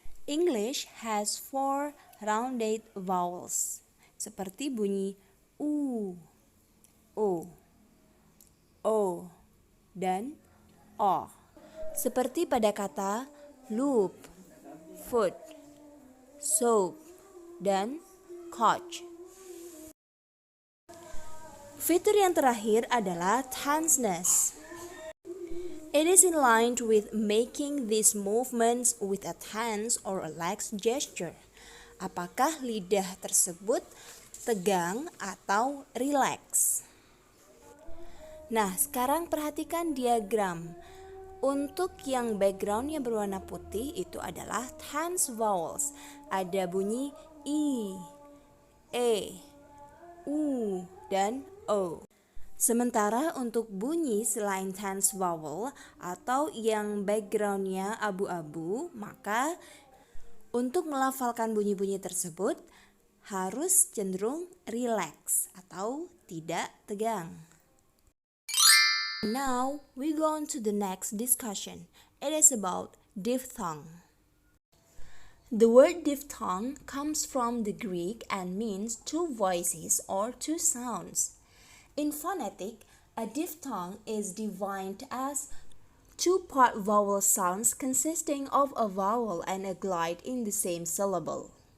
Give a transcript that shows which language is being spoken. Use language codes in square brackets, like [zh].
[en] English has 4 rounded vowels, [id] seperti bunyi U, O, dan O. Seperti pada kata loop, foot, soap, dan couch. Fitur yang terakhir adalah tenseness. [en] It is in line with making these movements with a tense or a lax gesture. [id] Apakah lidah tersebut tegang atau rileks? Nah, sekarang perhatikan diagram. Untuk yang backgroundnya berwarna putih itu adalah tense vowels. Ada bunyi I, E, U, dan O. Sementara untuk bunyi selain tense vowel atau yang backgroundnya abu-abu, maka untuk melafalkan bunyi-bunyi tersebut harus cenderung relax atau tidak tegang. [en] Now we go on to the next discussion. It is about diphthong. The word diphthong comes from the Greek and means 2 voices or 2 sounds. In phonetic, a diphthong is defined as 2-part vowel sounds consisting of a vowel and a glide in the same syllable.